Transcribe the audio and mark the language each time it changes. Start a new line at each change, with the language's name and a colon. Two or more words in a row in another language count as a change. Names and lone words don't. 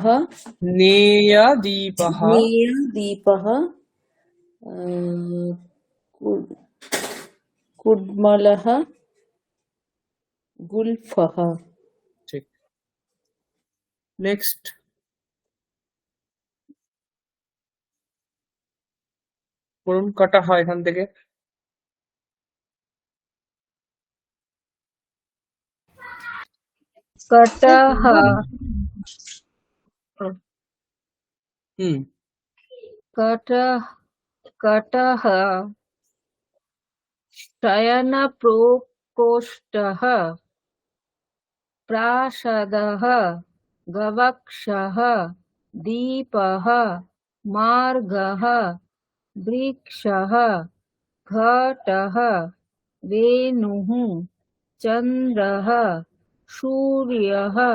Sanskrit: नेयदीपः, नेयदीपः कुड्मलः गुल्फः
Bangla: ঠিক। নেক্সট পড়ুন কাটাহা এখান থেকে।
Sanskrit: कटः হুম। कटः कटः शयनप्रकोष्ठः प्रासादः गवाक्षः दीपः मार्गः वृक्षः घटः वेणुः चन्द्रः सूर्यः